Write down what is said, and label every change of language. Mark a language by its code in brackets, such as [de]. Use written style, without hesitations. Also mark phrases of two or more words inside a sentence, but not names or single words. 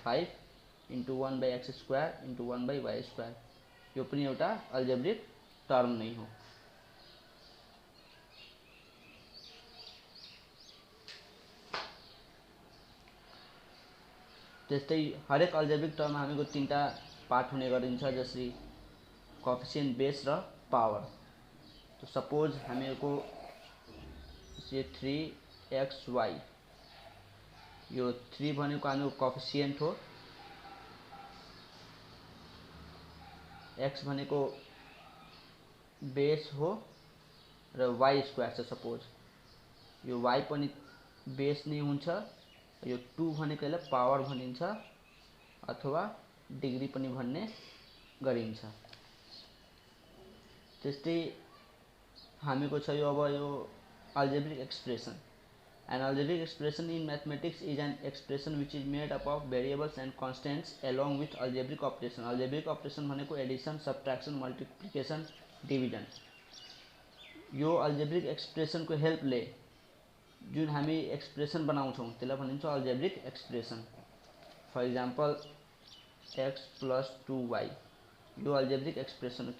[en] 5 into 1/x² into 1/y², [ne] यो पनि एउटा [en] algebraic term [ne] नै हो। त्यस्तै हरेक [en] algebraic term [ne] हामीको 3टा पार्ट हुने गरिन्छ, जसरी कोएफिसिएन्ट, बेस र पावर। तो सपोज हामीको ये 3xy, यो 3 भनेको हामीको कोएफिसिएन्ट हो, x भनेको बेस हो र y² छ। सपोज यो y पनि बेस नै हुन्छ, यो 2 भनेको यसलाई पावर भनिन्छ अथवा डिग्री पनि भन्ने गरिन्छ। त्यस्तै हामीको छ यो अब यो [en] algebraic expression. An algebraic expression in mathematics is an expression which is made up of variables and constants along with algebraic operation। algebraic operation [ne] भनेको एडिसन, सब्ट्रैक्शन, मल्टिप्लिकेशन, डिभिजन। यो [en] algebraic expression [ne] को हेल्प ले जुन हामी एक्सप्रेसन बनाउँछौँ त्यसलाई भनिन्छ [en] algebraic expression. for example [ne] x + 2y, यो [en] algebraic expression [ne] हो।